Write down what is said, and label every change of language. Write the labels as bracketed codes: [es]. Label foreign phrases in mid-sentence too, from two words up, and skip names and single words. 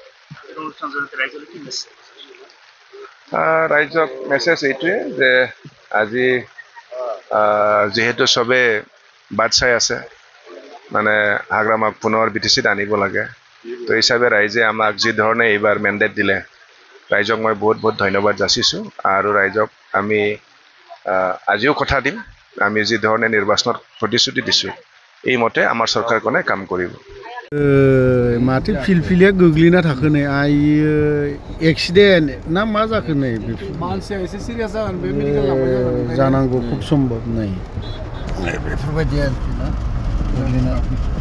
[as] ৰাইজক মেছেজ এইটোৱে যে আজি যিহেতু চবে বাট চাই আছে মানে হাগ্ৰামাক পুনৰ BTCত আনিব লাগে তো হিচাপে ৰাইজে আমাক যি ধৰণে এইবাৰ মেণ্ডেট দিলে ৰাইজক মই বহুত বহুত ধন্যবাদ যাচিছোঁ আৰু ৰাইজক আমি আজিও কথা দিম আমি যি ধৰণে নিৰ্বাচনত প্ৰতিশ্ৰুতি দিছোঁ এই মতে আমাৰ চৰকাৰখনে কাম কৰিব [brx] माथो फिलफिलिया गोग्लैना थाखो नै आयो एक्सिडेन्ट ना मा जाखो नै मानसिया एसे सिरियास जागोन बे मेडिकेल लांबाय जानांगौ खुब सम्भब नै बेफोरबायदि आरोखि ना